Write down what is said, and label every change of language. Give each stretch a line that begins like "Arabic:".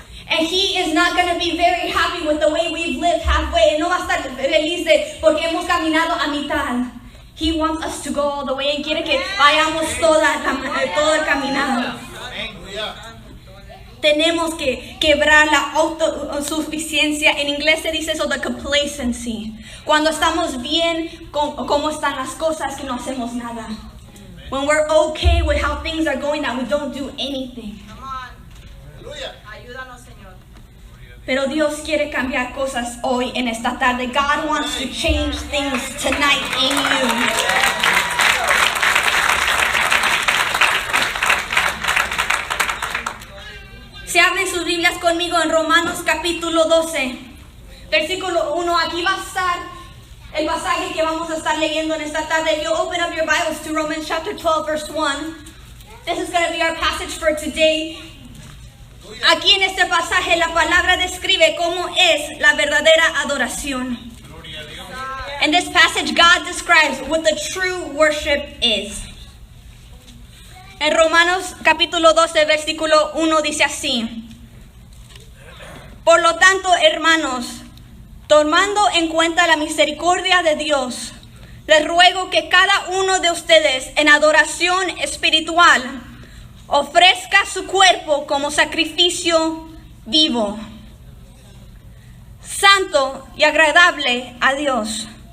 English: And He is not going to be very happy with the way we've lived halfway.
Spanish: No va a estar feliz porque hemos caminado a mitad.
English: He wants us to go all the way,
Spanish: y quiere que vayamos todo el caminado. Tenemos que quebrar la autosuficiencia. En inglés se dice eso,
English: the complacency.
Spanish: Cuando estamos bien con cómo están las cosas, que no hacemos nada.
English: When we're okay with how things are going, that we don't do anything.
Spanish: Ayúdanos, Señor. Pero Dios quiere cambiar cosas hoy, en esta tarde.
English: God wants to change things tonight in you.
Spanish: Se abren sus Biblias conmigo en Romanos capítulo 12, versículo 1. Aquí va a estar el pasaje que vamos a estar leyendo en esta tarde.
English: If you open up your Bibles to Romans chapter 12, verse 1. This is going to be our passage for today.
Spanish: Aquí en este pasaje la palabra describe cómo es la verdadera adoración.
English: In this passage, God describes what the true worship is.
Spanish: En Romanos capítulo 12, versículo 1 dice así: Por lo tanto, hermanos, tomando en cuenta la misericordia de Dios, les ruego que cada uno de ustedes en adoración espiritual ofrezca su cuerpo como sacrificio vivo, santo y agradable a Dios.